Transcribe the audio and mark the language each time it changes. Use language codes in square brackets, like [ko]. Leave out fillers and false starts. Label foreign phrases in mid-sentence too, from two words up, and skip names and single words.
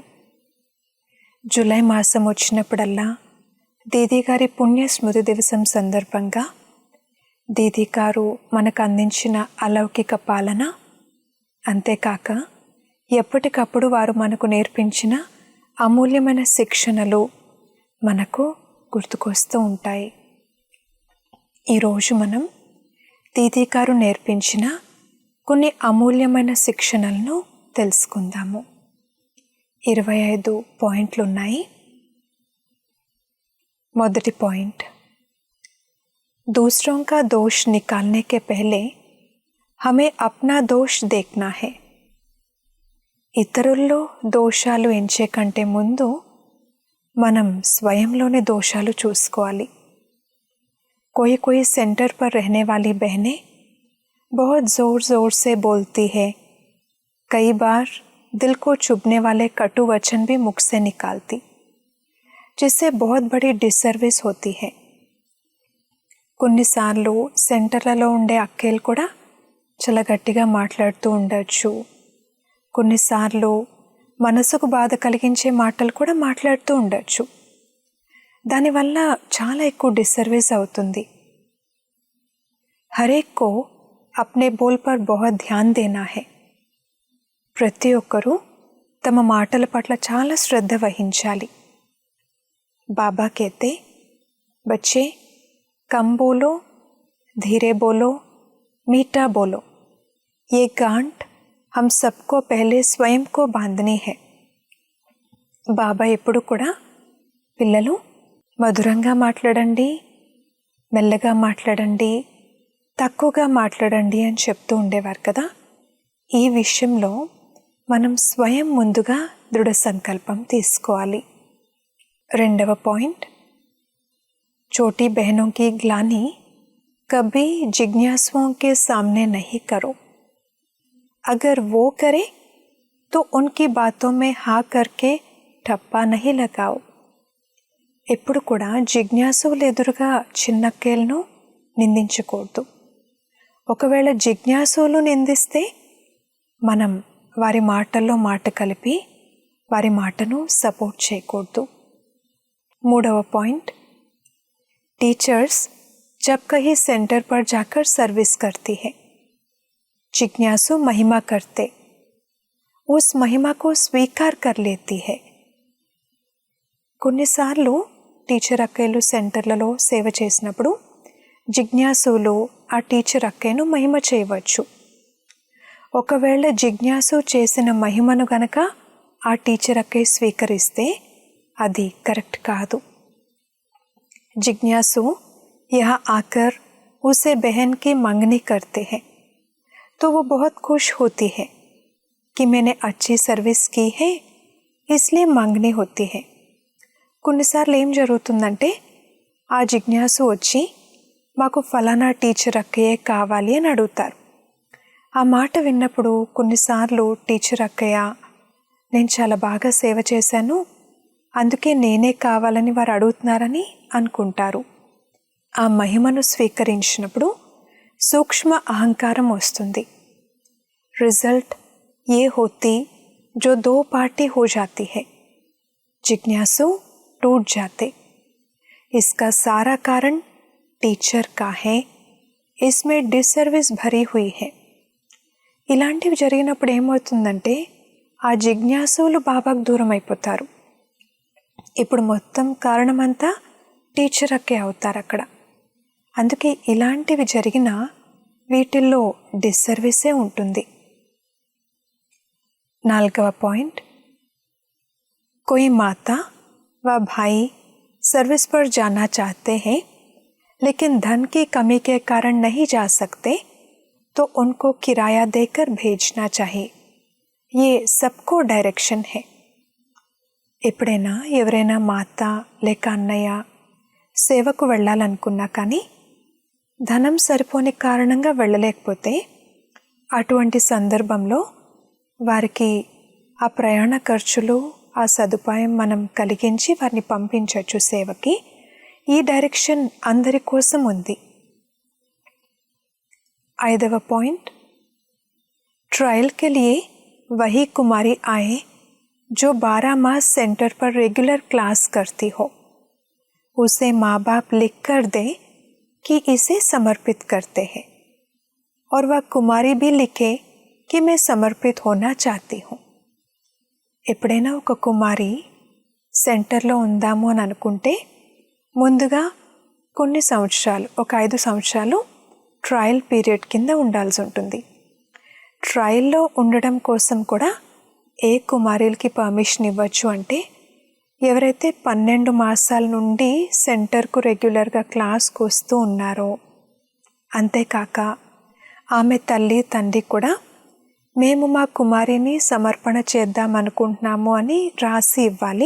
[te] జూలై మాసం వచ్చినప్పుడల్లా దీదీ గారి పుణ్య స్మృతి దివసం సందర్భంగా దీదీ గారు మనకు అందించిన అలౌకిక పాలన, అంతేకాక ఎప్పటికప్పుడు వారు మనకు నేర్పించిన అమూల్యమైన శిక్షణలు మనకు గుర్తుకొస్తూ ఉంటాయి. ఈరోజు మనం దీదీ గారు నేర్పించిన కొన్ని అమూల్యమైన శిక్షణలను తెలుసుకుందాము. 25 పాయింట్లు ఉన్నాయి. మొదటి పాయింట్, [hi] दूसरों का दोष निकालने के पहले हमें अपना दोष देखना है. [te] ఇతరుల్లో దోషాలు ఎంచే కంటే ముందు మనం స్వయంలోని దోషాలు చూసుకోవాలి. [hi] कोई सेंटर पर रहने वाली बहनें बहुत ज़ोर ज़ोर से बोलती है. कई बार दिल को चुभने वाले कटु वचन भी मुख से निकालती, जिससे बहुत बड़ी डिसर्विस होती है. [te] కొన్నిసార్లు సెంటర్లలో ఉండే అక్కేలు కూడా చాలా గట్టిగా మాట్లాడుతూ ఉండొచ్చు. కొన్నిసార్లు మనసుకు బాధ కలిగించే మాటలు కూడా మాట్లాడుతూ ఉండొచ్చు. దానివల్ల చాలా ఎక్కువ డిసర్విస్ అవుతుంది. [hi] हरेक को अपने बोल पर बहुत ध्यान देना है. [te] ప్రతి ఒక్కరూ తమ మాటల పట్ల చాలా శ్రద్ధ వహించాలి. [hi] బాబా कहते, बच्चे कम बोलो, धीरे बोलो, मीठा बोलो. ये गांठ हम सबको पहले स्वयं को बांधनी है. [te] బాబా ఎప్పుడు కూడా పిల్లలు మధురంగా మాట్లాడండి, మెల్లగా మాట్లాడండి, తక్కువగా మాట్లాడండి అని చెప్తూ ఉండేవారు కదా. ఈ విషయంలో మనం స్వయం ముందుగా దృఢ సంకల్పం తీసుకోవాలి. రెండవ పాయింట్, [hi] छोटी बहनों की ग्लानि कभी जिज्ञासुओं के सामने नहीं करो. अगर वो करे तो उनकी बातों में हाँ करके ठप्पा नहीं लगाओ. [te] ఎప్పుడు కూడా జిజ్ఞాసువులు ఎదురుగా చిన్నక్కేలను నిందించకూడదు. ఒకవేళ జిజ్ఞాసువులు నిందిస్తే మనం వారి మాటల్లో మాట కలిపి వారి మాటను సపోర్ట్ చేయకూడదు. మూడవ పాయింట్, [hi] टीचर्स जब कहीं सेंटर पर जाकर सर्विस करती है, जिज्ञासु महिमा करते, उस महिमा को स्वीकार कर लेती है. [te] కొన్నిసార్లు టీచర్ అక్కయ్యలు సెంటర్లలో సేవ చేసినప్పుడు జిజ్ఞాసులు ఆ టీచర్ అక్కయ్యను మహిమ చేయవచ్చు. ఒకవేళ జిజ్ఞాసు చేసిన మహిమను గనక ఆ టీచర్ అక్కయ్య స్వీకరిస్తే అది కరెక్ట్ కాదు. [hi] जिज्ञासु यहाँ आकर उसे बहन की मंगनी करते हैं तो वो बहुत खुश होती है कि मैंने अच्छी सर्विस की है, इसलिए मंगनी होती है. [te] కొన్నిసార్లు ఏం జరుగుతుందంటే ఆ జిజ్ఞాసు వచ్చి మాకు ఫలానా టీచర్ అక్కయ్యే కావాలి అని అడుగుతారు. ఆ మాట విన్నప్పుడు కొన్నిసార్లు టీచర్ అక్కయ్య నేను చాలా బాగా సేవ చేశాను, అందుకే నేనే కావాలని వారు అడుగుతున్నారని అనుకుంటారు. ఆ మహిమను స్వీకరించినప్పుడు సూక్ష్మ అహంకారం వస్తుంది. [hi] रिज़ल्ट ये होती जो दो पार्टी हो जाती है, जिज्ञासु टूट जाते. इसका सारा कारण टीचर का है, इसमें डिसर्विस भरी हुई है. [te] ఇలాంటివి జరిగినప్పుడు ఏమవుతుందంటే ఆ జిజ్ఞాసువులు బాబాకు దూరం అయిపోతారు. ఇప్పుడు మొత్తం కారణమంతా టీచర్ అక్కే అవుతారు అక్కడ. అందుకే ఇలాంటివి జరిగినా వీటిల్లో డిసర్వీసే ఉంటుంది. నాలుగవ పాయింట్, [hi] कोई माता व भाई सर्विस पर जाना चाहते हैं लेकिन धन की कमी के कारण नहीं जा सकते तो उनको किराया देकर भेजना चाहिए. ये सबको डायरेक्शन है. [te] ఎప్పుడైనా ఎవరైనా మాత లేక అన్నయ్య సేవకు వెళ్ళాలనుకున్నా కానీ ధనం సరిపోని కారణంగా వెళ్ళలేకపోతే అటువంటి సందర్భంలో వారికి ఆ ప్రయాణ ఖర్చులు, ఆ సదుపాయం మనం కలిగించి వారిని పంపించవచ్చు సేవకి. ఈ డైరెక్షన్ అందరి కోసం ఉంది. [hi] 5వ पॉइंट, ट्रायल के लिए वही कुमारी आए जो 12 मास सेंटर पर [en] regular class [hi] करती हो. उसे माँ बाप लिख कर दे कि इसे समर्पित करते हैं और वह कुमारी भी लिखे कि मैं समर्पित होना चाहती हूँ. [te] ఎప్పుడైనా ఒక కుమారి సెంటర్లో ఉందాము అని అనుకుంటే ముందుగా కొన్ని సంవత్సరాలు, ఒక 5 సంవత్సరాలు [en] trial period [te] కింద ఉండాల్సి ఉంటుంది. ట్రయల్లో ఉండడం కోసం కూడా ఏ కుమారులకి పర్మిషన్ ఇవ్వచ్చు అంటే ఎవరైతే 12 మాసాల నుండి సెంటర్కు రెగ్యులర్గా క్లాస్కు వస్తూ ఉన్నారో, అంతేకాక ఆమె తల్లి తండ్రి కూడా మేము మా కుమారిని సమర్పణ చేద్దాం అనుకుంటున్నాము అని రాసి ఇవ్వాలి.